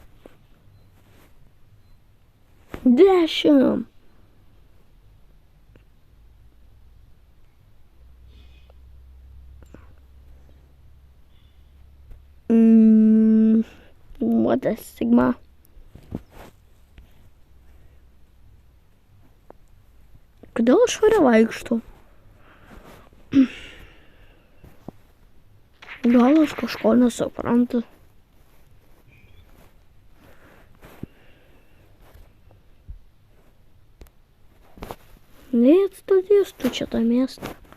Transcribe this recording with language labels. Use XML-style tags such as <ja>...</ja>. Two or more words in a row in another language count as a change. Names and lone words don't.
<en>10. What a Sigma.</en> <lt>Kodėl aš ore vaikštu? Gal aš kažko nesuprantu. Neatstatys tu čia tą miestą.</lt>